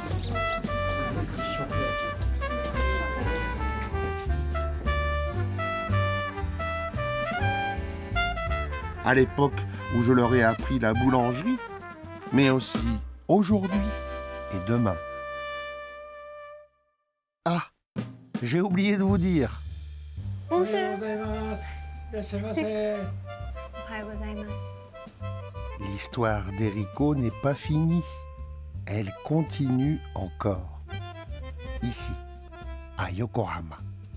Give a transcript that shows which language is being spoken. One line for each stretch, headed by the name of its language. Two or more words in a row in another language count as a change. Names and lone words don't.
French: À l'époque où je leur ai appris la boulangerie, mais aussi aujourd'hui et demain. Ah, j'ai oublié de vous dire.
Japanese: 温泉おはようございます。いらっしゃいませ。おはようございます
French: L'histoire d'Eriko n'est pas finie. Elle continue encore. Ici, à Yokohama.